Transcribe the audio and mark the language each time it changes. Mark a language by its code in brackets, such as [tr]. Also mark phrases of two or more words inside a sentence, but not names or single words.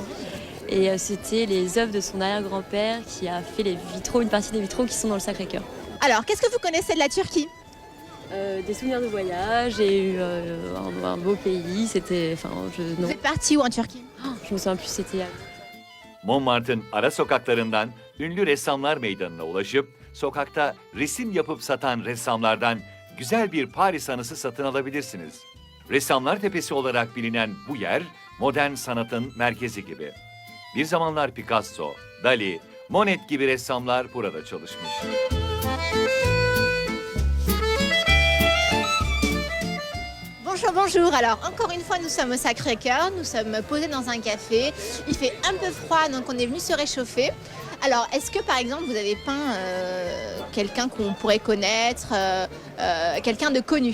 [fr] Et c'était les œuvres de son arrière-grand-père qui a fait les vitraux, une partie des vitraux qui sont dans le Sacré-Cœur. Alors, qu'est-ce que vous connaissez de la Turquie? Des souvenirs de voyage, j'ai eu un beau pays, c'était... Vous êtes parti où en Turquie? Je me souviens plus, c'était... [tr] Montmartre'ın ara sokaklarından ünlü ressamlar meydanına ulaşıp sokakta resim yapıp satan ressamlardan güzel bir Paris anısı satın alabilirsiniz. Ressamlar Tepesi olarak bilinen bu yer modern sanatın merkezi gibi. Bir zamanlar Picasso, Dali, Monet gibi ressamlar burada çalışmış. [fr] Bonjour, bonjour. Alors, encore une fois, nous sommes au Sacré-Cœur. Nous sommes posés dans un café. Il fait un peu froid, donc on est venu se réchauffer. Alors, est-ce que, par exemple, vous avez peint quelqu'un qu'on pourrait connaître, quelqu'un de connu?